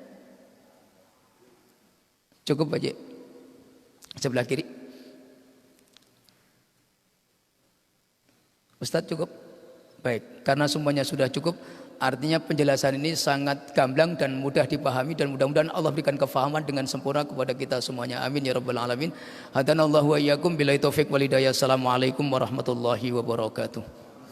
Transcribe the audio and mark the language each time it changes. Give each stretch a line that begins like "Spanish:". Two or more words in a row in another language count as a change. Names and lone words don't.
Indonesian: Cukup Pak Haji? Sebelah kiri. Ustadz cukup? Baik, karena semuanya sudah cukup, artinya penjelasan ini sangat gamblang dan mudah dipahami, dan mudah-mudahan Allah berikan kefahaman dengan sempurna kepada kita semuanya.
Arabic: آمين يا رب العالمين. هدانا الله وإياكم بالله التوفيق والهداية. السلام عليكم ورحمة الله وبركاته.